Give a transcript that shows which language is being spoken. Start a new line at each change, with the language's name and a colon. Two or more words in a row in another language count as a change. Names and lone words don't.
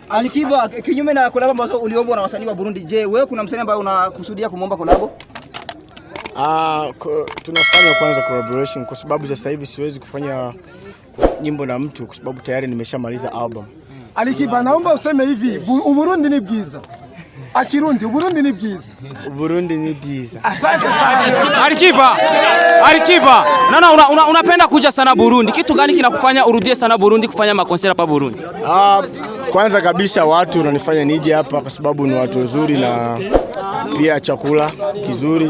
Swahili: Alikiba, kinyume na collab ambazo uliombwa na wasanii wa Burundi, je, wewe kuna msanii ambaye unakusudia kumuomba collab? Tunafanya kwanza collaboration kwa sababu sasa hivi siwezi kufanya nyimbo na mtu kwa sababu tayari nimeshamaliza album. Alikiba, naomba useme hivi,
Rundi: Burundi ni bwiza. Akirundi, Burundi ni bwiza. Burundi ni bwiza.
Swahili: Asante sana. Arikiba. Unapenda kuja sana Burundi. Kitu gani kinakufanya urudie sana Burundi kufanya makonsera pa Burundi? Kwanza kabisa watu wananifanya nije hapa kwa sababu ni watu wazuri na pia chakula kizuri.